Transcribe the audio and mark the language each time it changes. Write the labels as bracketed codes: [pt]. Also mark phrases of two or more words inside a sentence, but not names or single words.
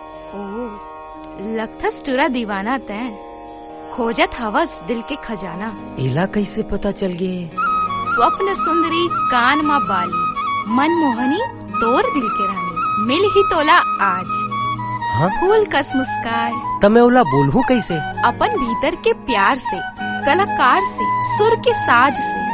[hne] लगथस टुरा दीवाना तैं खोजत हवस दिल के खजाना। एला कैसे पता चल गे? स्वप्न सुंदरी कान मा बाली, मन मोहनी तोर दिल के रानी, मिल ही तोला आज। हाँ? फूल कस मुस्काए तमे ओला बोलहू कैसे? अपन भीतर के प्यार से, कलाकार से, सुर के साज से।